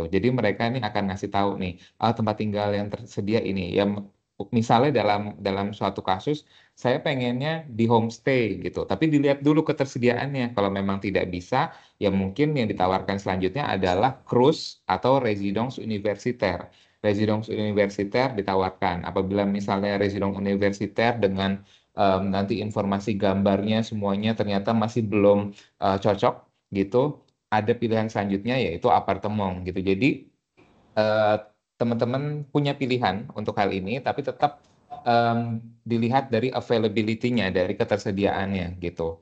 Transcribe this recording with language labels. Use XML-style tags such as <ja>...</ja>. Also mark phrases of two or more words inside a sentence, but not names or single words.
<id>Jadi mereka ini akan ngasih tahu nih, tempat tinggal yang tersedia ini. Ya, misalnya dalam suatu kasus saya pengennya di homestay gitu, tapi dilihat dulu ketersediaannya. Kalau memang tidak bisa, ya mungkin yang ditawarkan selanjutnya adalah cruise atau</id> <fr>résidence universitaire. Résidence universitaire ditawarkan.</fr> <id>Apabila misalnya</id> <fr>résidence universitaire</fr> <id>dengan nanti informasi gambarnya semuanya ternyata masih belum cocok gitu, ada pilihan selanjutnya yaitu apartemen gitu. Jadi teman-teman punya pilihan untuk hal ini, tapi tetap dilihat dari availability-nya, dari ketersediaannya gitu.</id>